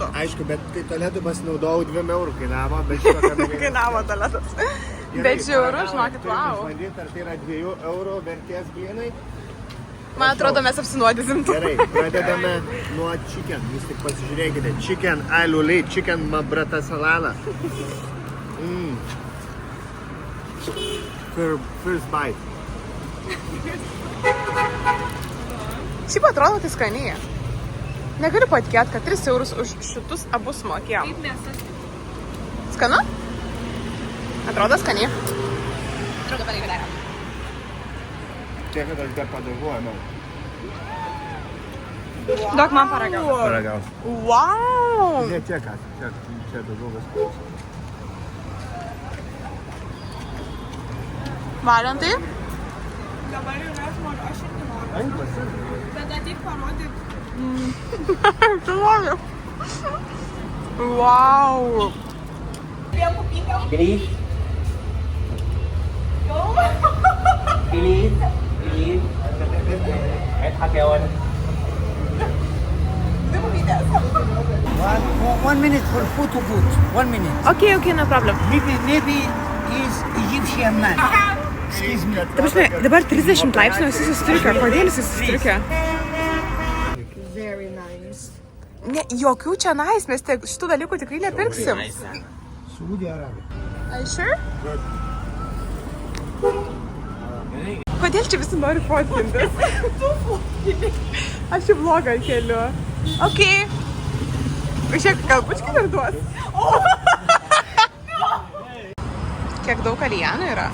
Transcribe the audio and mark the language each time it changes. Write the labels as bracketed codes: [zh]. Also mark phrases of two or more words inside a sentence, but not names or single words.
[lt] Aišku, bet kai tualetų pasinaudojau 2 eurų kainavo, bet šito Kainavo tualetas. Bet žiauru, žinokit, wow. Išbandyt, ar tai yra 2 eurų vertės blynai. Man atrodo, mes apsinuodysim. Gerai, pradedame nuo chicken. Jūs tik pasižiūrėkite. Chicken aliuli, chicken mabrata salala. [en] First bite. [lt] Šiaip atrodo, tai skaniai. Negaliu patikėti, kad 3 eurus už šitus abu sumokėjom. Kaip mėsas. Skanu? Atrodo skaniai. Atrodo paneigdarė. Tiek, kad aš dar padaguoju, man. Duok man paragauti. Paragausiu. Wow! Ne tiek, čia daugiau viskas. Valentai? Dabar jau aš noriu, aš irgi noriu. Bet ateik parodyk. Tu nori? Wow! [en] Please. Please. One minute for photo booth. 1 minute. Okay, no problem. Maybe he's Egyptian man. Excuse me. [lt] Ta prasme, dabar 30 laipsnių jis susistriukė. Kodėl jis susistriukė? [en] Very nice. [lt] Ne, jokių čia nais, mes šitų dalykų tikrai nepirksim. [en] Saudi Arabia. Are you sure? [lt] Kodėl čia visi nori fotkintis? Aš į vlogą keliu. Ok. Žiūrėk, gal bučkį dar duos? Kiek daug kalijanų yra?